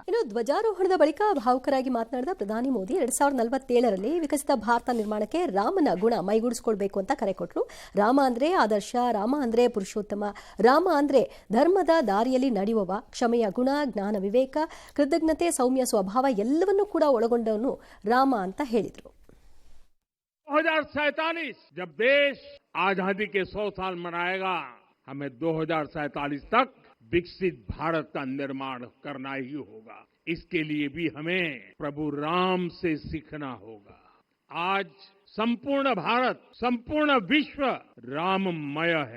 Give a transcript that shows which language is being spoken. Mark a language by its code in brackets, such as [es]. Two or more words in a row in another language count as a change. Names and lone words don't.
[kn] ಇನ್ನು ಧ್ವಜಾರೋಹಣದ ಬಳಿಕ ಭಾವುಕರಾಗಿ ಮಾತನಾಡಿದ ಪ್ರಧಾನಿ ಮೋದಿ 2047ರಲ್ಲಿ ವಿಕಸಿತ ಭಾರತ ನಿರ್ಮಾಣಕ್ಕೆ ರಾಮನ ಗುಣ ಮೈಗೂಡಿಸಿಕೊಳ್ಬೇಕು ಅಂತ ಕರೆ ಕೊಟ್ಟರು. ರಾಮ ಅಂದ್ರೆ ಆದರ್ಶ, ರಾಮ ಅಂದರೆ ಪುರುಷೋತ್ತಮ, ರಾಮ ಅಂದರೆ ಧರ್ಮದ ದಾರಿಯಲ್ಲಿ ನಡೆಯುವವ, ಕ್ಷಮೆಯ ಗುಣ, ಜ್ಞಾನ, ವಿವೇಕ, ಕೃತಜ್ಞತೆ, ಸೌಮ್ಯ ಸ್ವಭಾವ ಎಲ್ಲವನ್ನೂ ಕೂಡ ಒಳಗೊಂಡವನು ರಾಮ ಅಂತ ಹೇಳಿದರು. [hi] 2047 जब देश आजादी के 100 साल मनाएगा, हमें 2047 तक विकसित भारत का निर्माण करना ही होगा. इसके लिए भी हमें प्रभु राम से सीखना होगा. आज संपूर्ण भारत, संपूर्ण विश्व राममय है.